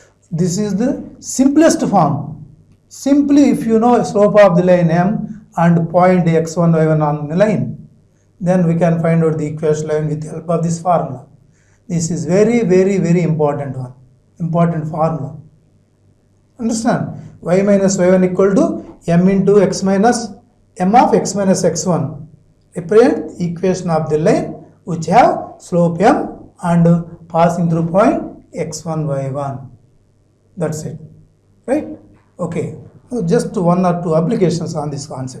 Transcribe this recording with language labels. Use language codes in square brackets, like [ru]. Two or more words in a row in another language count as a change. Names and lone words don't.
[en] This is the simplest form. Simply, if you know slope of the line m and point x1 y1 on the line, then we can find out the equation line with the help of this formula. This is very important one, important formula. Understand? Y minus y1 equal to m into x minus m of x minus x1. Represent equation of the line which have slope m and passing through point x1 y1. That's it, right? Okay, so just one or two applications on this concept.